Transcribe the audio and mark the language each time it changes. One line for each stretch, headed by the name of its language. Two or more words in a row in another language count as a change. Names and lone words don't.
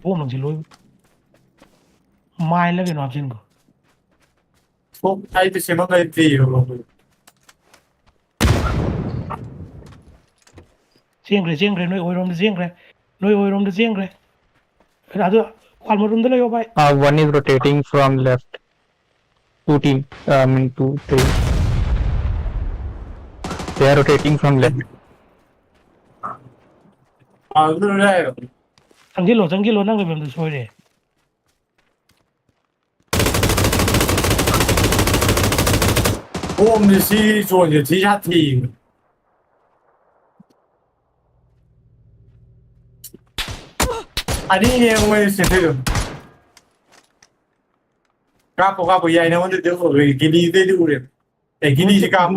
Manipuri: ꯕꯣꯝ ꯂꯪꯁꯤꯜꯂꯣ ꯃꯥꯏꯜꯂ ꯀꯩꯅꯣ ꯍꯥꯞꯆꯤꯟꯈꯣ ꯑꯩꯗꯤ ꯁꯦꯝꯃꯛ ꯂꯩꯇ꯭ꯔꯤꯕ ꯆꯦꯟꯈ꯭ꯔꯦ ꯆꯦꯟꯈ꯭ꯔꯦ ꯅꯣꯏ ꯑꯣꯏꯔꯣꯝꯗ ꯆꯦꯟꯈ꯭ꯔꯦ ꯅꯣꯏ ꯑꯣꯏꯔꯣꯝꯗ ꯆꯦꯟꯈ꯭ꯔꯦ ꯑꯗꯨ ꯋꯥꯜ ꯃꯔꯨꯝꯗ ꯂꯩꯌꯣ ꯚꯥꯏ
English: One is rotating from left. Two team. I mean, two, three. They are rotating from left.
Manipuri: ꯆꯪꯁꯤꯜꯂꯣ ꯆꯪꯁꯤꯜꯂꯣ ꯅꯪ ꯂꯩꯐꯝꯗꯨ ꯁꯣꯏꯔꯦ ꯕꯣꯝꯁꯦ ꯁꯤ ꯖꯣꯟꯁꯦ ꯊꯤ ꯁꯥꯊꯤ ꯑꯅꯤꯅꯦ ꯃꯣꯏ ꯁꯦꯠꯊꯣꯏꯗꯣ ꯀꯥꯞꯄꯣ ꯀꯥꯞꯄꯣ ꯌꯥꯏ ꯅꯉꯣꯟꯗꯗꯤ ꯒꯤꯅꯤꯗꯩꯗꯤ ꯎꯔꯦ ꯑꯦ ꯒꯤꯅꯤꯁꯤ ꯀꯥꯞꯄꯣ